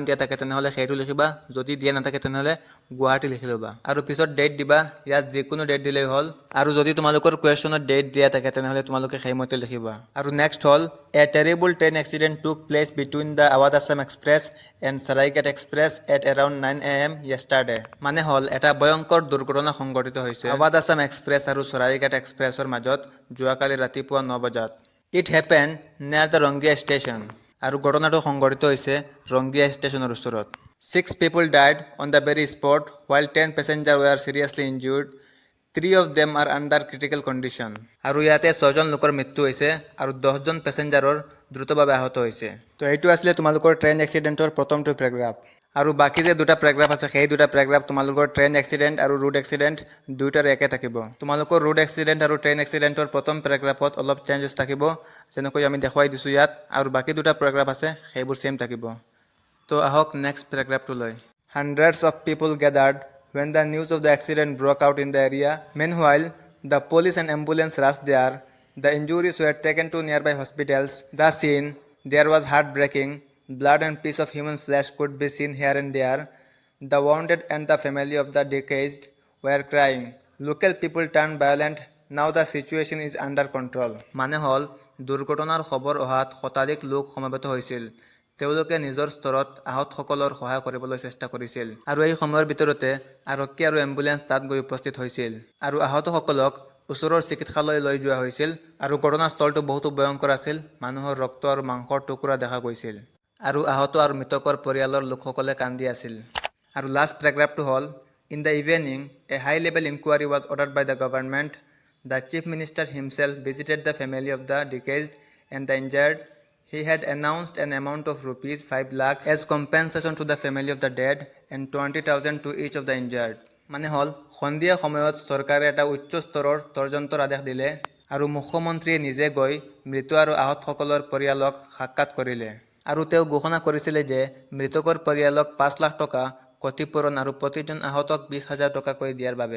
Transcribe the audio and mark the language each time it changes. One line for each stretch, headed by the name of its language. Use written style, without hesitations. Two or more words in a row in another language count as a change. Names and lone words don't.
Assamese: দিয়া থাকে তেনেহলে সেইটো লিখিবা যদি দিয়া নাথাকে তেনেহলে গুৱাহাটী লিখি লবা আৰু পিছত ডেট দিবা ইয়াত যিকোনো ডেট দিলেই হল আৰু যদি তোমালোকৰ কোৱেশ্চনত ডেট দিয়া থাকে তেনেহলে তোমালোকে সেইমতে লিখিবা আৰু নেক্সট হল
English: a terrible train accident took place between the Awadh Assam Express and Saraighat Express at around 9 am yesterday
Assamese: মানে হল এটা ভয়ংকৰ দুৰ্ঘটনা সংঘটিত হৈছে আৱাজ আছাম এক্সপ্ৰেছ আৰু সৰাইঘাট এক্সপ্ৰেছৰ মাজত যোৱাকালি ৰাতিপুৱা 9 বজাত
English: it happened near the Rangia station
Assamese: আৰু ঘটনাটো সংঘটিত হৈছে ৰংগিয়া ষ্টেচনৰ ওচৰত
English: 6 people died on the very spot, while 10 passengers were seriously injured. 3 of them are under critical condition.
Assamese: আৰু ইয়াতে 6জন লোকৰ মৃত্যু হৈছে আৰু 10জন পেছেঞ্জাৰৰ দ্ৰুতভাৱে আহত হৈছে। তো এইটো আছিলে তোমালোকৰ
English: train accident
Assamese: প্ৰথমটো পেৰাগ্ৰাফ। আৰু বাকী যে দুটা পেৰাগ্ৰাফ আছে সেই দুটা পেৰাগ্ৰাফ তোমালোকৰ
English: train accident
Assamese: আৰু
English: road accident
Assamese: দুয়োটাৰে একে থাকিব। তোমালোকৰ
English: road accident
Assamese: আৰু
English: train accident
Assamese: প্ৰথম পেৰাগ্ৰাফত অলপ চেঞ্জেছ থাকিব, যেনেকৈ আমি দেখুৱাই দিছোঁ ইয়াত, আৰু বাকী দুটা পেৰাগ্ৰাফ আছে সেইবোৰ ছেম থাকিব। তো আহক
English: next paragraph. Hundreds of people gathered when the news of the accident broke out in the area. Meanwhile, the police and ambulance rushed there. The injuries were taken to nearby hospitals. The scene there was heartbreaking. Blood and piece of human flesh could be seen here and there. The wounded and the family of the deceased were crying. Local people turned violent. Now the situation is under control.
Assamese: মানে হ'ল দুৰ্ঘটনাৰ খবৰ অহাত শতাধিক লোক সমবেত হৈছিল। তেওঁলোকে নিজৰ স্তৰত আহতসকলৰ সহায় কৰিবলৈ চেষ্টা কৰিছিল আৰু এই সময়ৰ ভিতৰতে আৰক্ষী আৰু এম্বুলেন্স তাত গৈ উপস্থিত হৈছিল আৰু আহতসকলক ওচৰৰ চিকিৎসালয়লৈ লৈ যোৱা হৈছিল। আৰু ঘটনাস্থলটো বহুতো ভয়ংকৰ আছিল। মানুহৰ ৰক্ত আৰু মাংসৰ টুকুৰা দেখা গৈছিল আৰু আহত আৰু মৃতকৰ পৰিয়ালৰ লোকসকলে কান্দি আছিল। আৰু লাষ্ট পেৰাগ্ৰাফটো হ'ল,
English: in the evening a high level inquiry was ordered by the government. the Chief Minister himself visited the family of the deceased and the injured. He had announced an amount of rupees 5 lakhs as compensation to the family of the dead and 20,000 to each of the injured.
Assamese: মানে হ'ল সন্ধিয়া সময়ত চৰকাৰে এটা উচ্চ স্তৰৰ তদন্তৰ আদেশ দিলে আৰু মুখ্যমন্ত্ৰীয়ে নিজে গৈ মৃত আৰু আহতসকলৰ পৰিয়ালক সাক্ষাৎ কৰিলে আৰু তেওঁ ঘোষণা কৰিছিলে যে মৃতকৰ পৰিয়ালক 5 লাখ টকা ক্ষতিপূৰণ আৰু প্ৰতিজন আহতক 20,000 টকাকৈ দিয়াৰ বাবে।